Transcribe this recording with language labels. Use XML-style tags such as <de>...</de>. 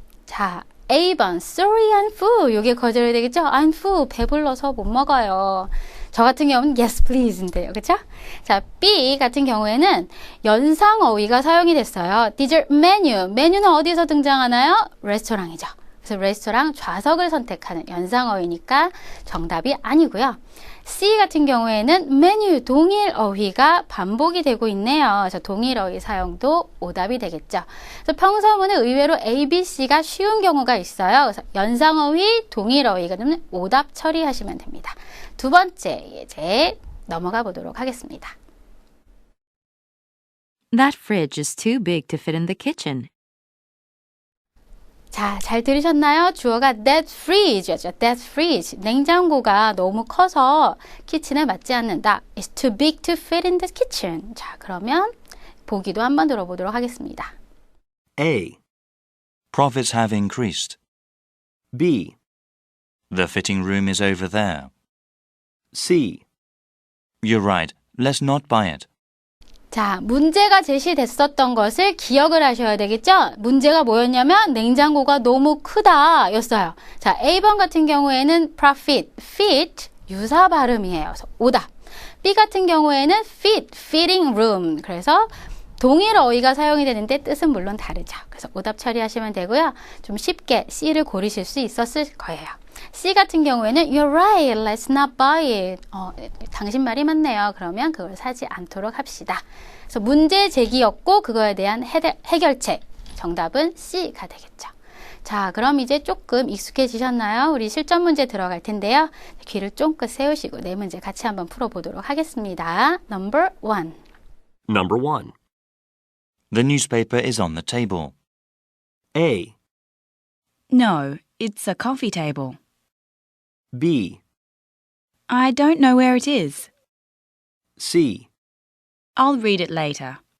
<ko>자, A번,</ko> <en>sorry, I'm full.</en> <ko>요게 거절이 되겠죠?</ko> <en>I'm full.</en> <ko>배불러서 못 먹어요. 저 같은 경우는</ko> <en>yes, please</en> <ko>인데요. 그쵸? 자, B 같은 경우에는 연상 어휘가 사용이 됐어요.</ko> <en>dessert menu.</en> <ko>메뉴는 어디서 등장하나요? 레스토랑이죠. 그래서 레스토랑 좌석을 선택하는 연상 어휘니까 정답이 아니고요. C 같은 경우에는 메뉴 동일 어휘가 반복이 되고 있네요. 그래서 동일 어휘 사용도 오답이 되겠죠. 그래서 평서문은 의외로 A, B, C가 쉬운 경우가 있어요. 그래서 연상 어휘, 동일 어휘가 되면 오답 처리하시면 됩니다. 두 번째 예제 넘어가 보도록 하겠습니다.</ko> <en>That fridge is too big to fit in the kitchen.</en> <ko>자, 잘 들으셨나요? 주어가 that fridge였죠.</ko> <en>that fridge.</en> <ko>냉장고가 너무 커서 키친에 맞지 않는다.</ko> <en>It's too big to fit in the kitchen.</en> <ko>자, 그러면 보기도 한번 들어보도록 하겠습니다.</ko> <en>A. Profits have increased. B. The fitting room is over there. C. You're right. Let's not buy it.</en> <ko>자, 문제가 제시됐었던 것을 기억을 하셔야 되겠죠? 문제가 뭐였냐면 냉장고가 너무 크다 였어요. 자, A번 같은 경우에는 profit, fit, 유사 발음이에요. 그래서 오답. B 같은 경우에는 fit, fitting room. 그래서 동일 어휘가 사용이 되는데 뜻은 물론 다르죠. 그래서 오답 처리하시면 되고요. 좀 쉽게 C를 고르실 수 있었을 거예요. C 같은 경우에는</ko> <en>You're right, let's not buy it.</en> <ko>당신 말이 맞네요. 그러면 그걸 사지 않도록 합시다. 그래서 문제 제기였고 그거에 대한 해결책. 정답은 C가 되겠죠. 자, 그럼 이제 조금 익숙해지셨나요? 우리 실전 문제 들어갈 텐데요. 귀를 쫑긋 세우시고 네 문제 같이 한번 풀어보도록 하겠습니다.</ko> <en>Number 1. Number 1. The newspaper is on the table. A. No, it's a coffee table. B. I don't know where it is. C. I'll read it later.</en>